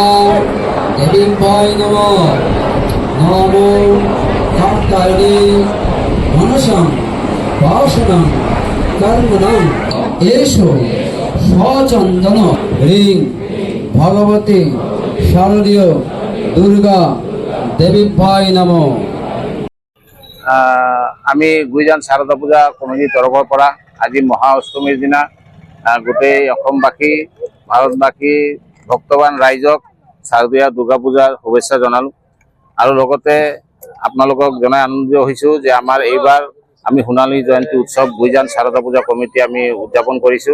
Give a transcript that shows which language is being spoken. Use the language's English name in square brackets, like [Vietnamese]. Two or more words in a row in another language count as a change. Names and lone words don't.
[Sanskrit] देवीं नमः नमो कात्यायनी मनसं वासनं कर्मणं एषो स्वचन्दन ह्रीं भगवती शारदीय दुर्गा देवीं नमः। [Assamese] আমি গুইজান শারদা পূজা কমিটিৰ তৰফৰ পৰা আজি মহা অষ্টমীৰ দিনা গোটেই অসমবাসী ভাৰতবাসী ভক্তবান ৰাইজক শাৰদীয়া দুৰ্গা পূজাৰ শুভেচ্ছা জনালোঁ আৰু লগতে আপোনালোকক জনাই আনন্দিত হৈছোঁ যে আমাৰ এইবাৰ আমি সোণালী জয়ন্তী উৎসৱ গুইজান শাৰদা পূজা কমিটি আমি উদযাপন কৰিছোঁ।